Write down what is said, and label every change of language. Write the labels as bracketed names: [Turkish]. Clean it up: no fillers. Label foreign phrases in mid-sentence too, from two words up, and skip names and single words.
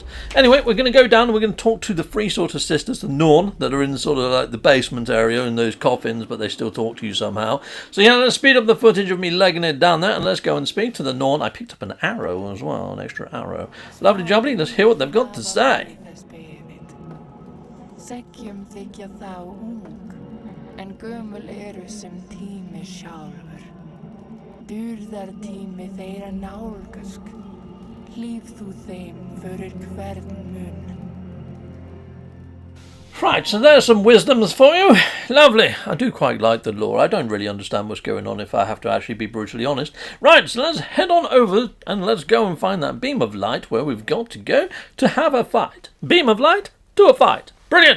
[English] Anyway, we're going to go down and we're going to talk to the three sort of sisters, the Norn, that are in sort of like the basement area in those coffins, but they still talk to you somehow. So yeah, let's speed up the footage of me legging it down there and let's go and speak to the Norn. I picked up an arrow as well, an extra arrow. Lovely jubbly, let's hear what they've got to say. [Icelandic] Segjum þykja þá ung, en gömul eru sem tími sjálfur. Dýrðartími þeirra nálgast, hlíf þú þeim fyrir hvern mun. [English] Right, so there's some wisdoms for you. Lovely. I do quite like the lore. I don't really understand what's going on if I have to actually be brutally honest. Right, so let's head on over and let's go and find that beam of light where we've got to go to have a fight. Beam of light to a fight. Brilliant.